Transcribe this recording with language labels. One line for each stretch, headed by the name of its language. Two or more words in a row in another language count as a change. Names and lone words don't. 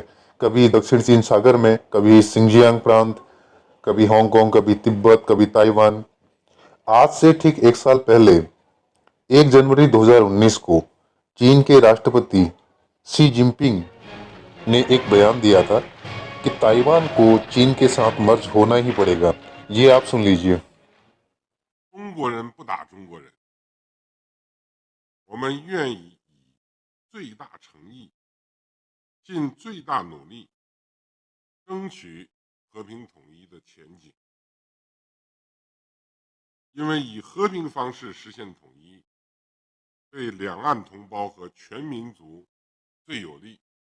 Hindi: कभी दक्षिण चीन सागर में, कभी सिंजियांग प्रांत, कभी हांगकांग, कभी तिब्बत, कभी ताइवान। आज से ठीक एक साल पहले 1 जनवरी 2019 को चीन के राष्ट्रपति शी जिनपिंग ने एक बयान दिया था कि ताइवान को चीन के साथ मर्ज होना ही पड़ेगा। ये आप सुन लीजिए।
Chinese: 中国人不打中国人，我们愿意以最大诚意，尽最大努力，争取和平统一的前景。因为以和平方式实现统一，对两岸同胞和全民族最有利。